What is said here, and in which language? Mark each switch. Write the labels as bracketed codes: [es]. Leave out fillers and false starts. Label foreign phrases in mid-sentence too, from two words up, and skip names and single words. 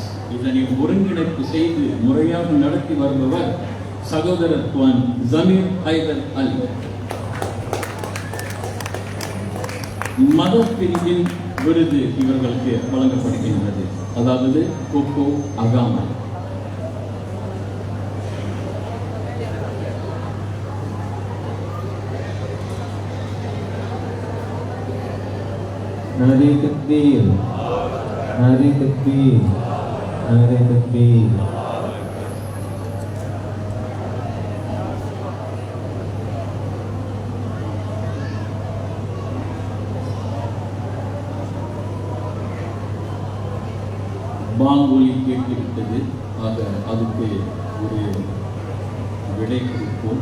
[ta] இதனை ஒருங்கிணைப்பு செய்து முறையாக நடத்தி வருபவர் சகோதரர் துவான் ஜமீர் ஹைதர் அலி. மத பிரிவின் விருது இவர்களுக்கு வழங்கப்படுகின்றது, அதாவது கோகோ அகாமா. [ur] نعرۂ تکبیر، نعرۂ تکبیر، نعرۂ تکبیر. [ta] பாங்கொலி கேட்டுவிட்டது. ஆக அதுக்கு ஒரு விடை கொடுப்போம்.